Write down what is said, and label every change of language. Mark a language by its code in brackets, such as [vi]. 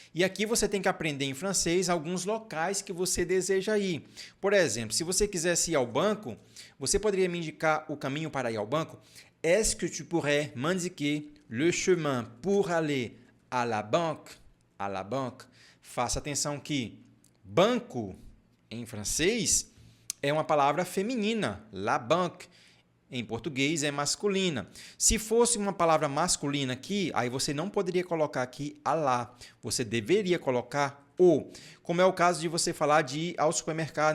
[pt] E aqui você tem que aprender em francês alguns locais que você deseja ir. Por exemplo, se você quisesse ir ao banco, você poderia me indicar o caminho para ir ao banco? [fr] Est-ce que tu pourrais m'indiquer le chemin pour aller à la banque? À la banque. [pt] Faça atenção que banco, em francês, é uma palavra feminina, [fr] la banque. [pt] Em português é masculina. Se fosse uma palavra masculina aqui, aí você não poderia colocar aqui a lá. Você deveria colocar o. Como é o caso de você falar de ir ao supermercado.